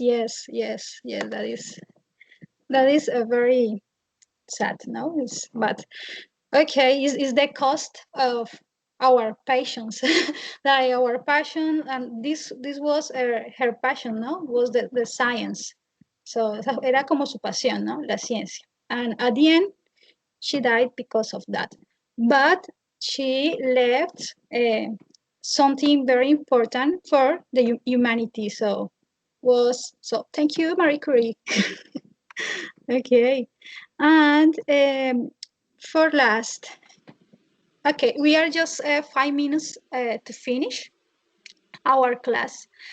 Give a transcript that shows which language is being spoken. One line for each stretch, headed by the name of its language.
English: Yes, yes, yes. That is a very sad. No, but okay. Is the cost of our passions, like our passion, and this was her passion. No, was the science.
Spanish: So era como su pasión, no, la ciencia.
English: And at the end, she died because of that. But she left something very important for the humanity. So thank you, Marie Curie. Okay, and for last, okay, we are just 5 minutes to finish our class.